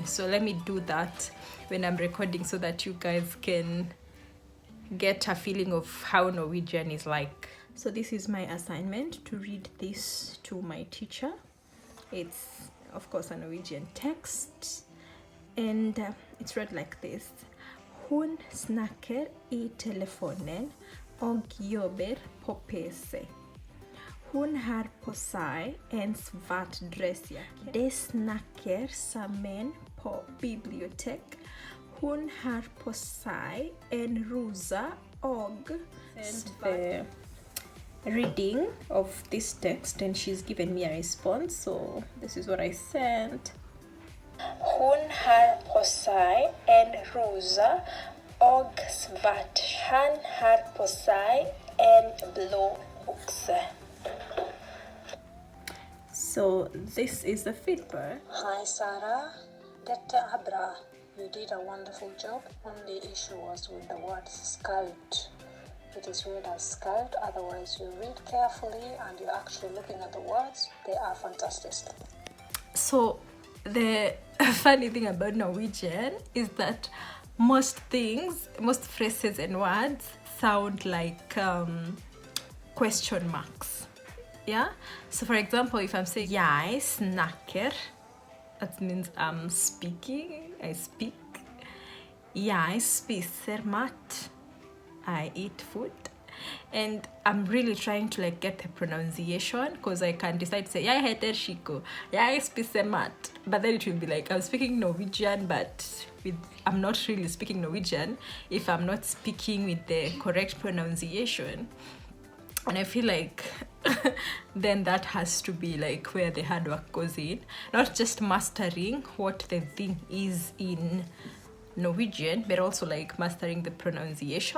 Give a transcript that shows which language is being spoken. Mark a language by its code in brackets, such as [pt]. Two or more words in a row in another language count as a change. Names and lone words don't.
[en] So let me do that when I'm recording so that you guys can get a feeling of how Norwegian is like. So this is my assignment, to read this to my teacher. It's of course a Norwegian text, and it's read like this. [no] Hun snakker I telefonen og jobber på PC. Hun har på seg en svart dressjakke. De snakker sammen på bibliotek. Hun har på seg en rosa og svart [en] reading of this text, and she's given me a response. So this is what I sent. [no] Hun har på seg en rosa og svart. Han har på seg en blå bukse. [en] So this is the feedback. Hi Sarah, [no] dette er bra. [en] You did a wonderful job. Only issue was with the word scout. It is read as scout, otherwise you read carefully and you're actually looking at the words. They are fantastic. So the funny thing about Norwegian is that most phrases and words sound like question marks. Yeah, so for example, if I'm saying [no] jeg snakker, [en] that means I'm speaking, I speak. [no] Jeg spiser mat, [en] I eat food. And I'm really trying to like get the pronunciation, because I can decide to say [no] jeg heter Shykoh, jeg spiser mat, [en] but then it will be like I'm speaking Norwegian, but I'm not really speaking Norwegian if I'm not speaking with the correct pronunciation. And I feel like then that has to be like where the hard work goes in, not just mastering what the thing is in Norwegian, but also like mastering the pronunciation.